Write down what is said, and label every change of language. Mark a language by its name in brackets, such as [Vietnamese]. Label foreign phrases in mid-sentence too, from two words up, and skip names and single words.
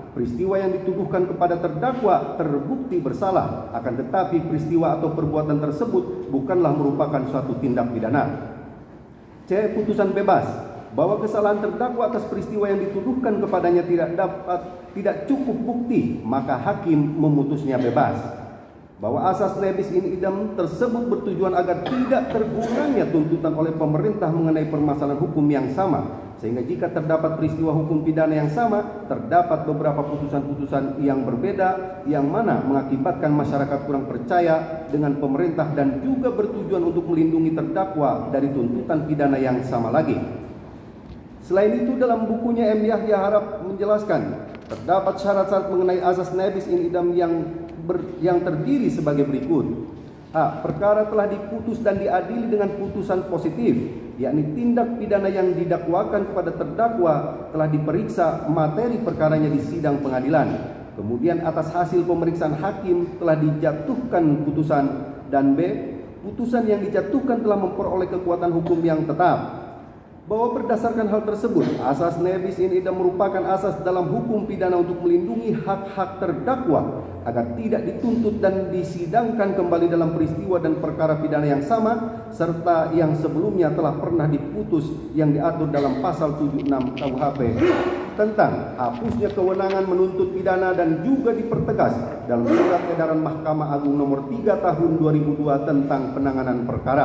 [Indonesian] Peristiwa yang dituduhkan kepada terdakwa terbukti bersalah, akan tetapi peristiwa atau perbuatan tersebut bukanlah merupakan suatu tindak pidana. C. Putusan bebas, bahwa kesalahan terdakwa atas peristiwa yang dituduhkan kepadanya tidak cukup bukti, maka hakim memutusnya bebas. Bahwa asas [Latin] lebis in idem [Indonesian] tersebut bertujuan agar tidak tergurangnya tuntutan oleh pemerintah mengenai permasalahan hukum yang sama, sehingga jika terdapat peristiwa hukum pidana yang sama, terdapat beberapa putusan-putusan yang berbeda yang mana mengakibatkan masyarakat kurang percaya dengan pemerintah dan juga bertujuan untuk melindungi terdakwa dari tuntutan pidana yang sama lagi. Selain itu, dalam bukunya M. Yahya Harap menjelaskan terdapat syarat-syarat mengenai asas [Latin] nebis in idem [Indonesian] yang terdiri sebagai berikut. A. Perkara telah diputus dan diadili dengan putusan positif, yakni tindak pidana yang didakwakan kepada terdakwa telah diperiksa materi perkaranya di sidang pengadilan. Kemudian atas hasil pemeriksaan hakim telah dijatuhkan putusan. Dan B. Putusan yang dijatuhkan telah memperoleh kekuatan hukum yang tetap. Bahwa berdasarkan hal tersebut, asas [Latin] nebis in idem [Indonesian] merupakan asas dalam hukum pidana untuk melindungi hak-hak terdakwa agar tidak dituntut dan disidangkan kembali dalam peristiwa dan perkara pidana yang sama, serta yang sebelumnya telah pernah diputus yang diatur dalam pasal 76 KUHP tentang hapusnya kewenangan menuntut pidana, dan juga dipertegas dalam Surat Edaran Mahkamah Agung nomor 3 tahun 2002 tentang penanganan perkara.